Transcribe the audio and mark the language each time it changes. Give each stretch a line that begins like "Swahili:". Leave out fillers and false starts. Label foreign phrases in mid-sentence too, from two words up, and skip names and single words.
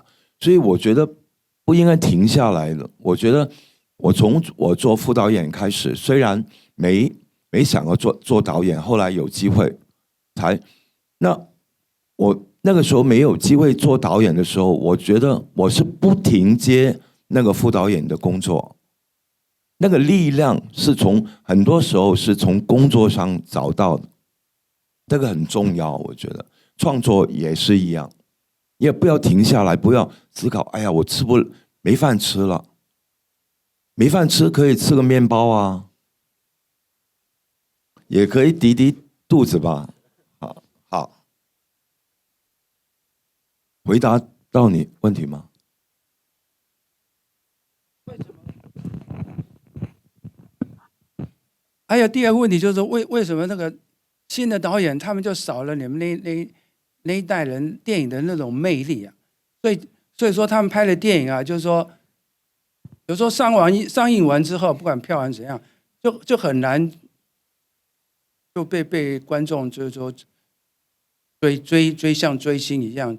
Chinese: 所以我覺得不應該停下來了。我覺得我從我做副導演開始，雖然沒想過做導演，後來有機會我那個時候沒有機會做導演的時候，我覺得我是不停接那個副導演的工作，那個力量是很多時候是從工作上找到的這個很重要，我覺得創作也是一樣，也不要停下來，不要思考，哎呀，我沒飯吃了，沒飯吃可以吃個麵包啊，也可以抵抵肚子吧。好，回答到你問題嗎？還有第二個問題就是說，為什麼那個新的導演他們就少了你們那一代人電影的那種魅力啊？所以說他們拍的電影啊，就是說有時候上映完之後，不管票房怎樣，就很難就被觀眾就是說追像追星一樣。